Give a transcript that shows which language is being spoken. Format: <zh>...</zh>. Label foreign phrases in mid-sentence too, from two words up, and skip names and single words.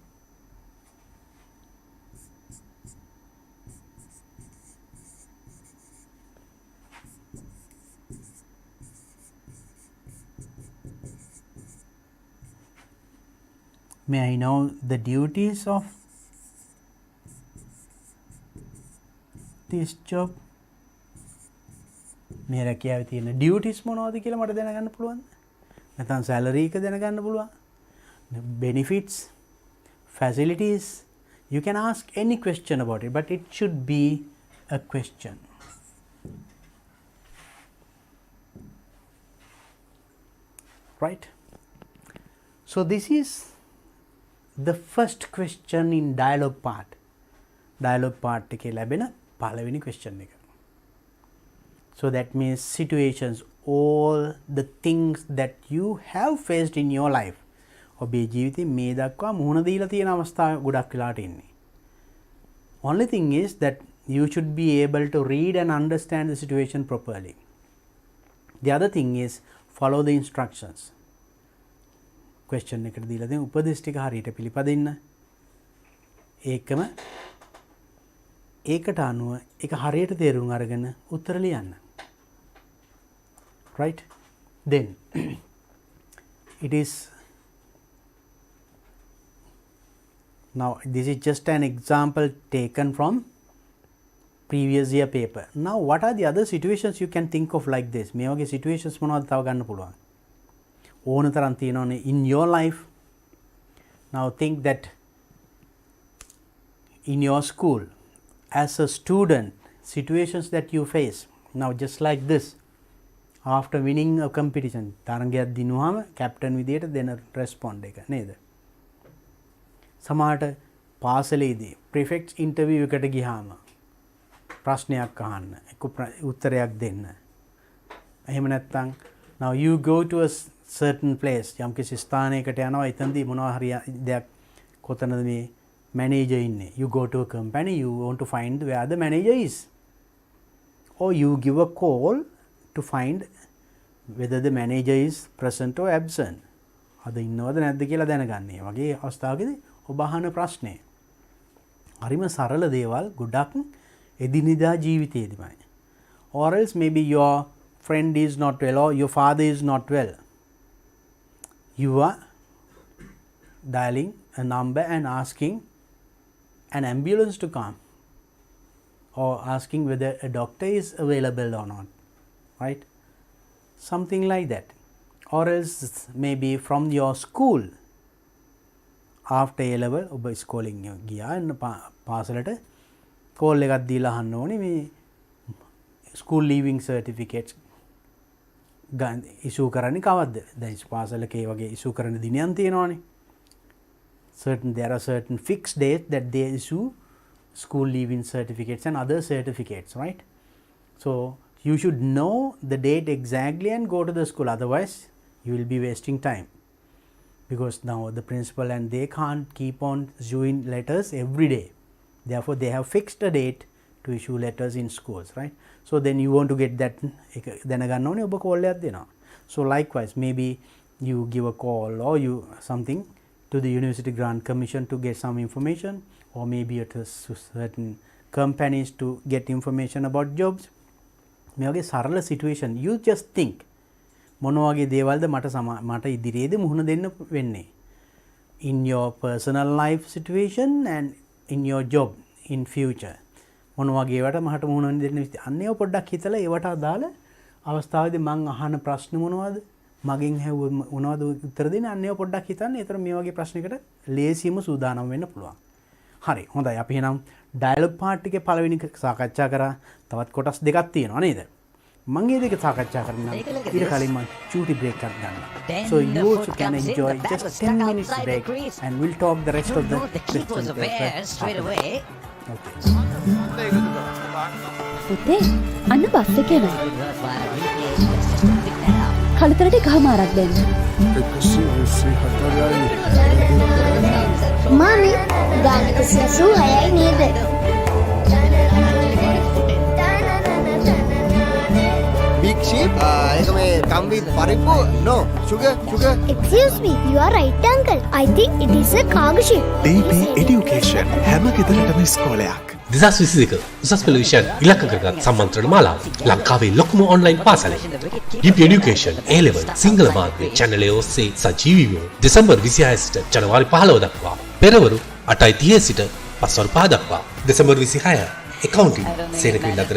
<en>May I know the duties of this job?</en> <si>මේ රැකියාවේ තියෙන duties මොනවද කියලා මට දැනගන්න පුළුවන්ද? නැත්නම් salary එක දැනගන්න පුළුවන්?</si> <en>Benefits, facilities. You can ask any question about it, but it should be a question. Right? So this is the first question in dialogue part. dialogue part</en> <si>එකේ ලැබෙන පළවෙනි question එක.</si> <en>So that means situations, all the things that you have faced in your life.</en> <si>ඔබේ ජීවිතේ මේ දක්වා මුහුණ දීලා තියෙන අවස්ථා ගොඩක් වෙලාට ඉන්නේ.</si> <en>Only thing is that you should be able to read and understand the situation properly. The other thing is follow the instructions.</en> <si>Question එකට දීලා තියෙන උපදේශ ටික හරියට පිළිපදින්න. ඒකම ඒකට අනුව ඒක හරියට තේරුම් අරගෙන උත්තර ලියන්න.</si> <en>Right? Then it is now this is just an example taken from previous year paper. Now what are the other situations you can think of like this?</en> <si>මේ වගේ situations මොනවද තව ගන්න පුළුවන්? ඕන තරම් තියෙනවනේ</si> <en>in your life. Now think that in your school as a student, situations that you face. Now just like this, after winning a competition,</en> <si>තරගයක් දිනුවාම captain විදියට දෙන respond එක නේද? සමහරට පාසලේදී</si> <en>prefect interview</en> <si>එකට ගියාම ප්‍රශ්නයක් අහන්න, උත්තරයක් දෙන්න. එහෙම නැත්නම්</si> <en>now you go to a certain place,</en> <si>යම්කිසි ස්ථානයකට යනවා, එතනදී මොනවා හරි දෙයක් කොතනද මේ manager ඉන්නේ.</si> <en>You go to a company, you want to find where the manager is. Or you give a call to find whether the manager is present or absent.</en> <si>අද ඉන්නවද නැද්ද කියලා දැනගන්න. ඒ වගේ අවස්ථාවකදී ඔබ අහන ප්‍රශ්නේ හරිම සරල දේවල් ගොඩක් එදිනෙදා ජීවිතේදීමයි.</si> <en>Or else maybe your friend is not well or your father is not well. You are dialing a number and asking an ambulance to come, or asking whether a doctor is available or not, right? Something like that. Or else maybe from your school, after A level</en> <si>ඔබ ස්කෝලින් ගියා පාසලට කෝල් එකක් දීලා අහන්න ඕනේ මේ</si> <en>school leaving certificates</en> <si>ඉෂුව කරන්නේ කවද්ද? දැන් පාසලක ඒ වගේ ඉෂුව කරන දිනයන් තියෙනවානේ.</si> <en>There are certain fixed dates that they issue school leaving certificates and other certificates, right? So you should know the date exactly and go to the school, otherwise you will be wasting time, because now the principal and they can't keep on issuing letters every day. Therefore they have fixed a date to issue letters in schools, right? So then you want to get that</en> <si>දැනගන්න ඕනේ ඔබ call එකක් දෙනවා.</si> <en>So likewise maybe you give a call or you something to the University Grant Commission to get some information, or maybe at a certain companies to get information about jobs.</en> <si>මේ වගේ සරල situation,</si> <en>you just think</en> <si>මොන වගේ දේවල්ද මට ඉදිරියේදී මුහුණ දෙන්න වෙන්නේ</si> <en>in your personal life situation and in your job in future.</en> <si>මොන වගේ ඒවට මට මුහුණ දෙන්න අන්න ඒව පොඩ්ඩක් හිතලා ඒවට අදාළ අවස්ථාවේදී මං අහන ප්‍රශ්න මොනවද, මගෙන් හැවුව මොනවද උත්තර දෙන්න, අන්න ඒව පොඩ්ඩක් හිතන්න. ඒතර මේ වගේ ප්‍රශ්නයකට ලේසියම සූදානම් වෙන්න පුළුවන්. හරි, හොඳයි. අපි එහෙනම්</si> <en>dialogue part</en> <si>එකේ පළවෙනි සාකච්ඡා කරා. තවත් කොටස් දෙකක් තියෙනවා නේද? මම මේ දෙක සාකච්ඡා කරනවා. ඊට කලින් මම චූටි බ්‍රේක් එකක් ගන්නවා.</si> <en>So you also can enjoy just 10 minutes break and we'll talk the rest of the questions straight away. Okay.</en> <si>පුතේ අන්න බස් එකේ නෑ. කලතරට එකමාරක් දෙන්න. මාමි ගානක 86යි නේද?</si> <en>Big sheep?</en> <si>ඒක මේ</si> <en>come with paripu? No, sugar. Excuse me, you are right uncle. I think it is a cargo ship.</en> <si>DP Education හැම ගෙදරටම ඉස්කෝලයක්. 2022 උසස් පෙළ විෂයන් ඉලක්ක කරගත් සම්මන්ත්‍රණ මාලාව ලංකාවේ ලොකුම ඔන්ලයින් පාසල DP Education A level සිංහල මාධ්‍ය channel එක ඔස්සේ සජීවීව දෙසැම්බර් 26 සිට ජනවාරි 15 දක්වා පෙරවරු 8:30 සිට පස්වරු 5 දක්වා දෙසැම්බර් 26 accounting සේනකවිල අතර</si>